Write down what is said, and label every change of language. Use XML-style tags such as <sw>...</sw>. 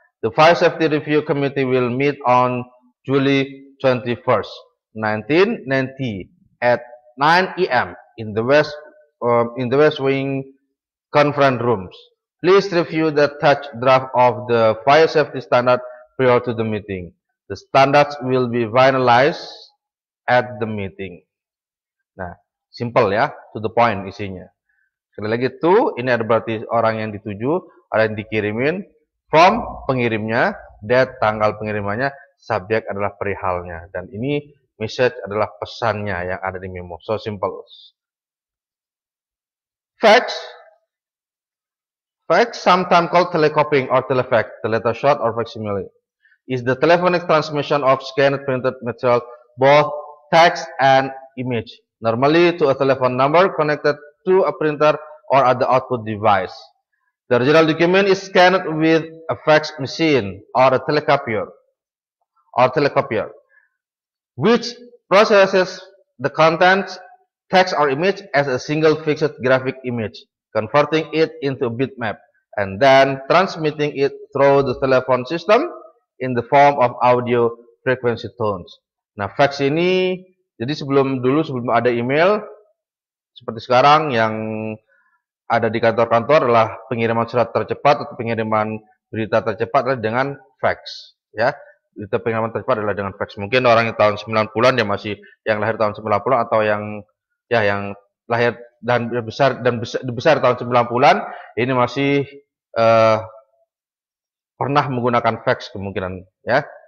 <en>The Fire Safety Review Committee will meet on July 21st, 1990 at 9 AM in the West Wing conference rooms. Please review the touch draft of the fire safety standard prior to the meeting. The standards will be finalized at the meeting.</en> <id>Nah, simple ya,</id> <en>to the point</en> <id>isinya. Sekali lagi, to ini ada berarti orang yang dituju, ada yang dikirimin. From, pengirimnya. Date, tanggal pengirimannya. Subjek adalah perihalnya. Dan ini message adalah pesannya yang ada di memo.</id> <en>So simple. Fax, sometimes called telecopying or telefax, teleshort or facsimile, is the telephonic transmission of scanned printed material, both text and image, normally to a telephone number connected to a printer or other output device. The original document is scanned with a fax machine or a telecopier, which processes the contents, text or image as a single fixed graphic image, converting it into a bitmap, and then transmitting it through the telephone system in the form of audio frequency tones.</en> <id>Nah, fax ini, jadi sebelum ada email, seperti sekarang yang ada di kantor-kantor adalah pengiriman surat tercepat atau pengiriman berita tercepat adalah dengan fax, ya. Berita pengiriman tercepat adalah dengan fax. Mungkin orang yang tahun 90-an dia masih yang lahir tahun 90-an atau yang lahir dan besar tahun 90-an ini masih pernah menggunakan fax kemungkinan, ya.</id>